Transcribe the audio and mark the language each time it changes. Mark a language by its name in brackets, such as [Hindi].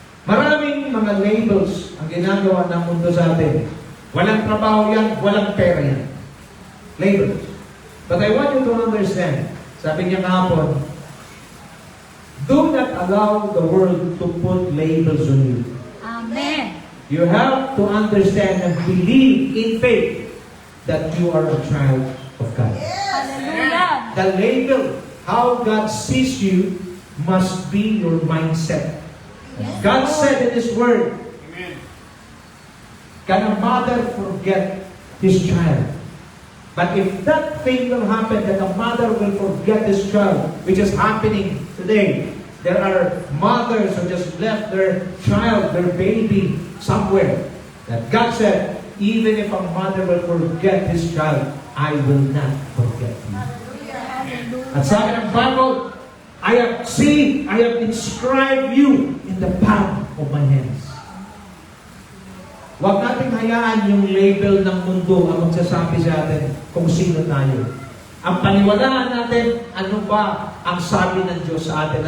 [Filipino] Maraming mga labels ang ginagawa ng mundo sa atin. Walang trabaho yan, walang pera yan. Labels. [English] But I want you to understand, [Filipino] sabi niya kahapon, [English] do not allow the world to put labels on you. Amen. You have to understand and believe in faith that you are a child of God. Hallelujah. The label, how God sees you, must be your mindset. God said in His Word, can a mother forget his child? But if that thing will happen, that a mother will forget his child, which is happening today, there are mothers who just left their child, their baby, somewhere. That God said, even if a mother will forget his child, I will not forget you. [Filipino] At sabi ng [English] Bible, I have inscribed you in the palm of my hands. [Filipino] Huwag nating hayaan yung label ng mundo ang magsasabi sa atin kung sino tayo. Ang paniwalaan natin, ano ba ang sabi ng Diyos sa atin?